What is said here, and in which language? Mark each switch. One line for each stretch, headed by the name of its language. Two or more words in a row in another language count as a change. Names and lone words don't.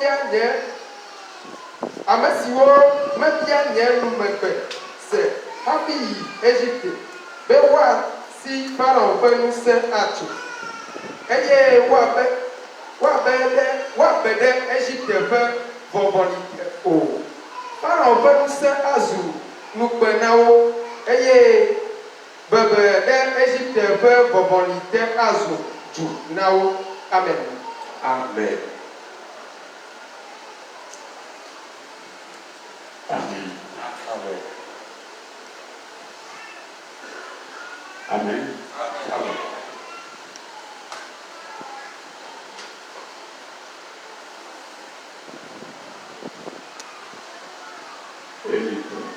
Ewe: mebia nye numegbe se hafi yi Egypte be wa si Pharaon ƒe ŋusẽ atso eye woabe ɖe Egypte ƒe vɔvɔli o. Pharaon ƒe ŋusẽ azu nukpe na wo eye bebe ɖe Egypte ƒe vɔvɔli te azu dzu na wo. Amen. Amen. Amen. Amen. Amen. Amen.
French: Et libre.